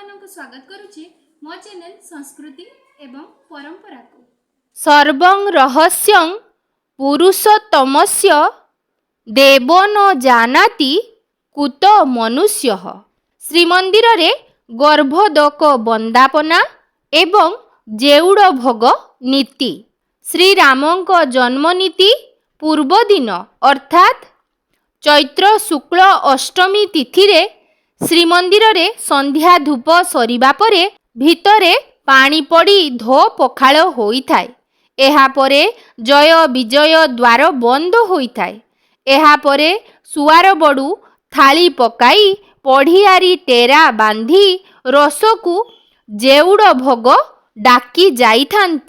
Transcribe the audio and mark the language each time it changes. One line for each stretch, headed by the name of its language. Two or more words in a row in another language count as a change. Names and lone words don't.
Odia: ସ୍ୱାଗତ କରୁଛି ମୋ ଚ୍ୟାନେଲ ସଂସ୍କୃତି ଏବଂ ପରମ୍ପରା କୁ।
Sanskrit: सर्वं रहस्यं पुरुषोत्तमस्य देवो न जानाति कुत मनुष्यः।
Odia: ଶ୍ରୀମନ୍ଦିର ରେ ଗର୍ଭୋଦକ ବନ୍ଦାପନା ଏବଂ ଯେଉଡ଼ ଭୋଗ ନୀତି। ଶ୍ରୀରାମଙ୍କ ଜନ୍ମ ନୀତି ପୂର୍ବଦିନ ଅର୍ଥାତ ଚୈତ୍ର ଶୁକ୍ଳ ଅଷ୍ଟମୀ ତିଥି ରେ ଶ୍ରୀମନ୍ଦିର ରେ ସନ୍ଧ୍ୟା ଧୂପ ସରିବା ପରେ ଭିତରେ ପାଣି ପଡ଼ି ଧୋ ପଖାଳ ହୋଇଥାଏ। ଏହା ପରେ ଜୟ ବିଜୟ ଦ୍ୱାର ବନ୍ଦ ହୋଇଥାଏ। ଏହା ପରେ ସୁଆର ବଡ଼ୁ ଥାଳି ପକାଇ ପଢ଼ିଆରୀ ଟେରା ବାନ୍ଧି ରସକୁ ଯେଉଡ଼ ଭୋଗ ଡାକି ଯାଇଥାନ୍ତି।